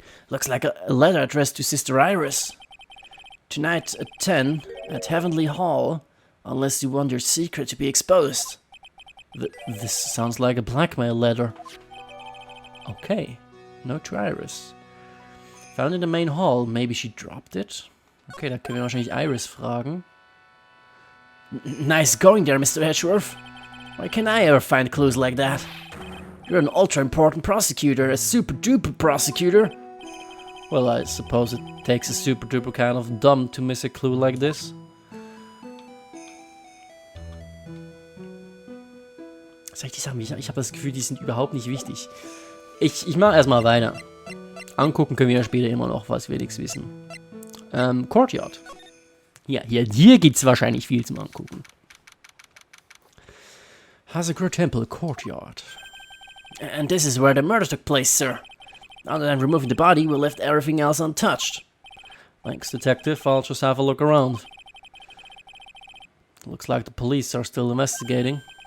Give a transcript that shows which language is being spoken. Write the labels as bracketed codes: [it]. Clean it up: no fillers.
[en] Looks like a letter addressed to Sister Iris. Tonight at 10 at Heavenly Hall, unless you want your secret to be exposed. This sounds like a blackmail letter. Okay, note to Iris. Found in the main hall, maybe she dropped it? [de] Okay, da können wir wahrscheinlich Iris fragen. [en] Nice going there, Mr. Edgeworth. Why can't I ever find clues like that? You're an ultra important prosecutor, a super duper prosecutor. Well, I suppose it takes a super duper kind of dumb to miss a clue like this. [de] Soll ich die sagen? Ich habe das Gefühl, die sind überhaupt nicht wichtig. Ich mache erstmal weiter. Angucken können wir ja später immer noch, was wir nichts wissen. Courtyard. Ja, hier gibt's wahrscheinlich viel zum Angucken. [en] Hazagura Temple Courtyard. And this is where the murder took place, sir. Other than removing the body, we left everything else untouched. Thanks, Detective. I'll just have a look around. Looks like the police are still investigating.